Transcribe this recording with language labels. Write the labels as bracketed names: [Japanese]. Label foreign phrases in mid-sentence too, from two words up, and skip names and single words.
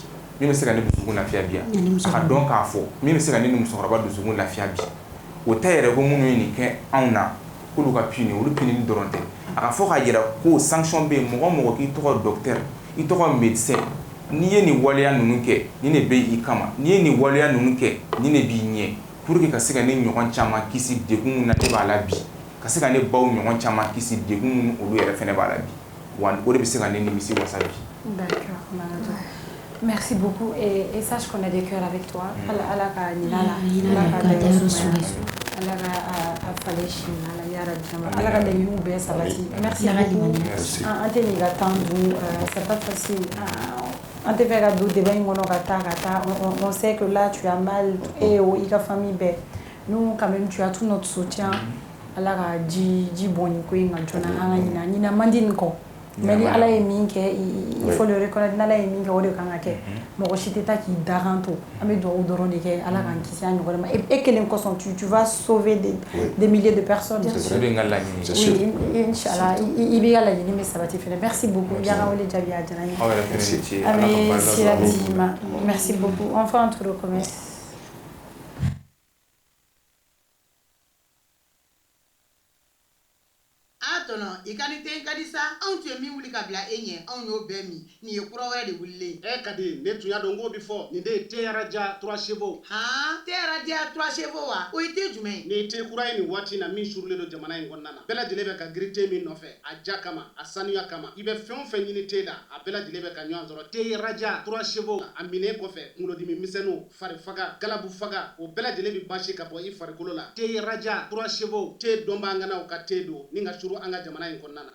[Bambara] min bɛ se ka ne dusukun lafiya bi yan a ka dɔn k'a fɔ min bɛ se ka ne ni musokɔrɔba dusukun lafiya bi o tɛ yɛrɛ ko minnu ye nin kɛ anw na k'olu ka pini olu pinini dɔrɔn tɛ a ka fɔ k'a yira ko sanction bɛ yen mɔgɔ mɔgɔ k'i tɔgɔ docteur i tɔgɔ médecin n'i ye nin waleya ninnu kɛ nin de bɛ i kama n'i ye nin waleya ninnu kɛ nin de b'i ɲɛ [French] pour que [Bambara] ka se ka ne ɲɔgɔn caman kisi degun min na ne b'a la bi ka se ka ne baw ɲɔgɔn caman kisi degun min olu yɛrɛ fɛnɛ b'a la bi wa o de bɛ se ka ne nimisi wasa bi. [French] D'accord, merci beaucoup et sache qu'on a des cœurs avec toi. [Bambara] Ala ka ɲin'a la ala ka dɛmɛ sumaya ala ka falen si na ala ya rabi ala ka laɲiniw bɛɛ sabati. [French] merci beaucoup [Bambara] an tɛ nin ka temps dun [French] c'est pas facile [Bambara] an tɛ fɛ ka don débat in kɔnɔ ka taa [French] on sait que là tu as mal [Bambara] et i ka famille bɛɛ [French] nous quand même tu as tout notre soutien [Bambara] ala ka ji bɔn nin ko in kan joona an ka ɲina man di nin kɔ. mais ni ala ye min kɛ [French] il faut le reconnaître [Bambara] n'ala ye min kɛ o de kan ka kɛ mɔgɔ si tɛ taa k'i dakan to an bɛ dugawu dɔrɔn de kɛ ala k'an kisi a ɲɔgɔn ma e kelen kosɔn [French] tu vas sauver des milliers de personnes. [Bambara] oui inchallah i b'i ka laɲini bɛ sabati fɛnɛ [French] merci beaucoup [Bambara] yanga wele jaabi a diyara n ye an bɛ sira di ma [French] merci beaucoup on fait un tour de commerce. [Bambara] tɔnɔ i ka ni ten ka di sa anw tun ye min wuli ka bila e ɲɛ anw y'o bɛɛ min nin ye kura wɛrɛ de wulilen ka di ne tun y'a dɔn k'o bi fɔ nin de ye te araja 3 chevaux te araja 3 chevaux wa o ye te jumɛn ni te kura ye nin waati na min surulen don jamana in kɔnɔna na bɛɛ lajɛlen bɛ ka giri te min nɔfɛ a ja kama a sanuya kama i bɛ fɛn o fɛn ɲini te la a bɛɛ lajɛlen bɛ ka ɲɔgɔn sɔrɔ te araja 3 chevaux a minɛ kɔfɛ kunkolodimi misɛnninw fari faga galabu faga o bɛɛ lajɛlen bi basi ka bɔ i farikolo la te araja 3 chevaux te dɔnbaganaw ka te don ni ka suru an ka jamana in kɔnɔna na